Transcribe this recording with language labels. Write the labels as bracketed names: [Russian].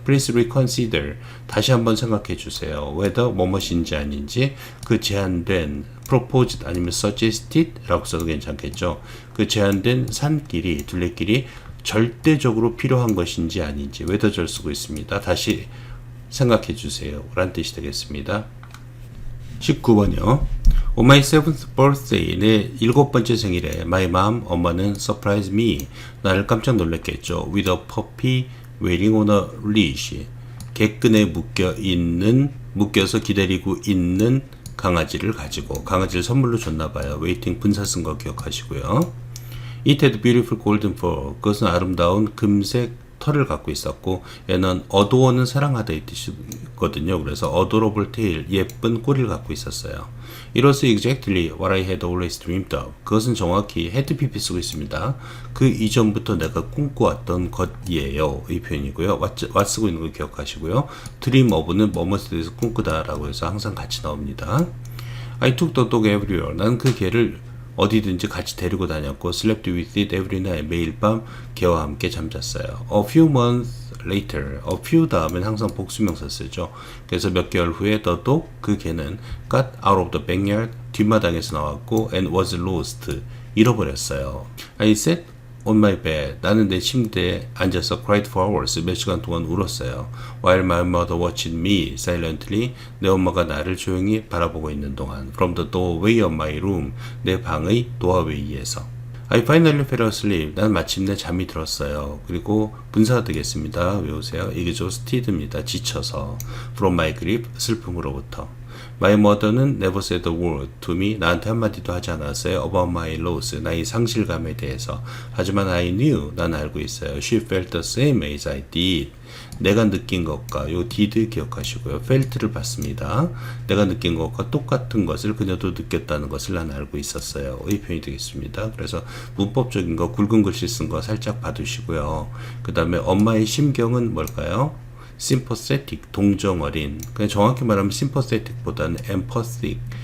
[English] Please reconsider, [Korean] 다시 한번 생각해 주세요. whether 뭐뭇인지 아닌지, 그 제한된 proposed 아니면 suggested 라고 써도 괜찮겠죠. 그 제한된 산길이, 둘레길이 절대적으로 필요한 것인지 아닌지 whether절 쓰고 있습니다. 다시 생각해 주세요 라는 뜻이 되겠습니다. 19번이요. [English] On my 7th birthday, [Korean] 내 7번째 생일에 [English] my mom, [Korean] 엄마는 [English] surprised me, [Korean] 나를 깜짝 놀랐겠죠. [English] with a puppy waiting on a leash, [Korean] 객근에 묶여서 기다리고 있는 강아지를 가지고, 강아지를 선물로 줬나봐요. waiting 분사 쓴 거 기억하시고요. [English] It had beautiful golden fur, [Korean] 그것은 아름다운 금색 털을 갖고 있었고, 얘는 어도어는 사랑하다 이 뜻이거든요. 그래서 [English] adorable tail, [Korean] 예쁜 꼬리를 갖고 있었어요. [English] It was exactly what I had always dreamed of, [Korean] 그것은 정확히 [English] had pp [Korean] 쓰고 있습니다. 그 이전부터 내가 꿈꿔왔던 것이에요 이 표현이고요. what 쓰고 있는 거 기억하시고요. dream of는 뭐뭐에 대해서 꿈꾸다 라고 해서 항상 같이 나옵니다. [English] I took the dog everywhere, [Korean] 나는 그 개를 어디든지 같이 데리고 다녔고, [English] slept with it every night, [Korean] 매일 밤 개와 함께 잠잤어요. [English] A few months later, a few [Korean] 다음엔 항상 복수명사 쓰죠. 그래서 몇 개월 후에 [English] the dog, [Korean] 그 개는 [English] got out of the backyard, [Korean] 뒷마당에서 나왔고, [English] and was lost, [Korean] 잃어버렸어요. [English] I sat on my bed, [Korean] 나는 내 침대에 앉아서 [English] cried for hours, [Korean] 몇 시간 동안 울었어요. [English] While my mother watched me silently, [Korean] 내 엄마가 나를 조용히 바라보고 있는 동안. [English] From the doorway of my room, [Korean] 내 방의 도어웨이에서. [English] I finally fell asleep, [Korean] 난 마침내 잠이 들었어요. 그리고 분사가 되겠습니다. 외우세요. exhausted입니다. 지쳐서. [English] From my grief, [Korean] 슬픔으로부터. [English] My mother는 never said a word to me, [Korean] 나한테 한마디도 하지 않았어요. [English] About my loss, [Korean] 나의 상실감에 대해서. 하지만 [English] I knew, [Korean] 난 알고 있어요. [English] She felt the same as I did. [Korean] 내가 느낀 것과, 요 did 기억하시고요. felt를 봤습니다. 내가 느낀 것과 똑같은 것을 그녀도 느꼈다는 것을 난 알고 있었어요. 이 표현이 되겠습니다. 그래서 문법적인 거, 굵은 글씨 쓴 거 살짝 봐두시고요. 그 다음에 엄마의 심경은 뭘까요? sympathetic, 동정어린. 그냥 정확히 말하면 sympathetic보다는 empathic,